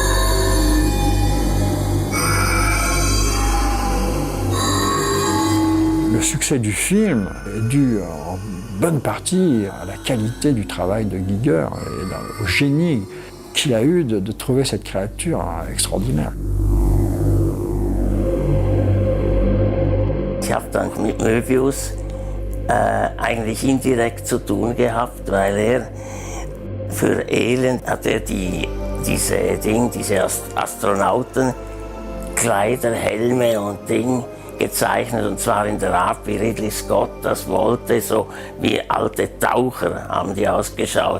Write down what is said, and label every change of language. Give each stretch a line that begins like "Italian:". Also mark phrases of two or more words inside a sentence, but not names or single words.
French: Le succès du film est dû en bonne partie à la qualité du travail de Giger et au génie qu'il a eu de trouver cette créature extraordinaire.
German: Ich habe dann mit Möbius eigentlich indirekt zu tun gehabt, weil für Elend hat diese Astronautenkleider, Helme und Ding gezeichnet, und zwar in der Art, wie Ridley Scott das wollte, so wie alte Taucher haben die ausgeschaut.